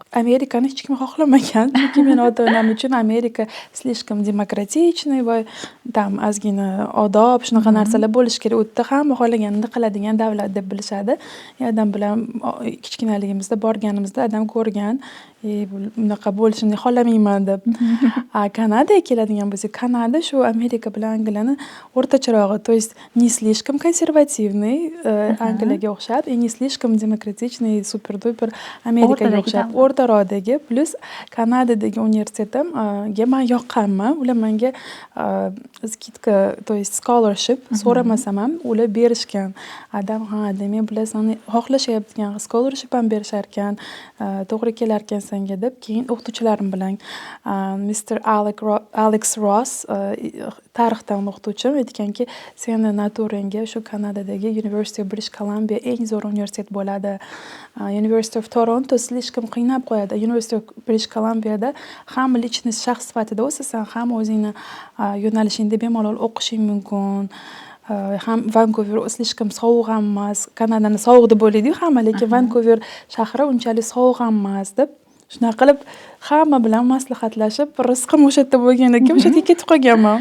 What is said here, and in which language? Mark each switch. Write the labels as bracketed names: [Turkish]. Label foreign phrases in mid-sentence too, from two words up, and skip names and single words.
[Uzbek] Amerikani hech kim xohlamagan, chunki men ota-onam uchun Amerika [Russian] слишком демократичный [Uzbek] va tam ozgina odob, shunaqa narsalar bo'lishi kerak. U yerda hamma xohlaganini qiladigan davlat deb bilishadi. Adam bilan kichkinaligimizda borganimizda adam ko'rgan, bunaqa bo'lishini xohlamayman deb. Kanadaga keladigan bo'lsak, Kanada shu Amerika bilan Angliyani o'rtacharog'i, [Russian] то есть не слишком консервативный [Uzbek] Angliyaga o'xshab, [Russian] не слишком демократичный, [Uzbek] super-duper Amerikaga o'xshab, o'rtaroqdagi, plus Kanadadagi universitetimga men yoqqanman. Ular menga skidka, [Russian] то есть [Uzbek] scholarship so'ramasam ham ular berishgan. Adam, demak bilasan, xohlashayotgan scholarship ham berishar ekan, to'g'ri kelar ekan senga deb. Keyin o'qituvchilarim bilan Mr. Alex Ross, tarixdan o'qituvchim, aytganki, seni naturangga shu Kanadadagi University of British Columbia eng zo'r universitet bo'ladi. University of Toronto слишком qiynab qo'yadi. University of British Columbia'da ham lичность shaxs sifatida o'sasan, ham o'zingni yo'nalishingda bemalol o'qishing mumkin. Ham Vancouver слишком sovuq ham emas. Kanadani sovuq deb o'ylaydi-yu hamma, lekin Vancouver shahri unchalik sovuq ham emas deb. Shunaqa qilib hamma bilan maslahatlashib, rizqim o'sha yerda bo'lgan ekan, o'sha yerga ketib qolganman.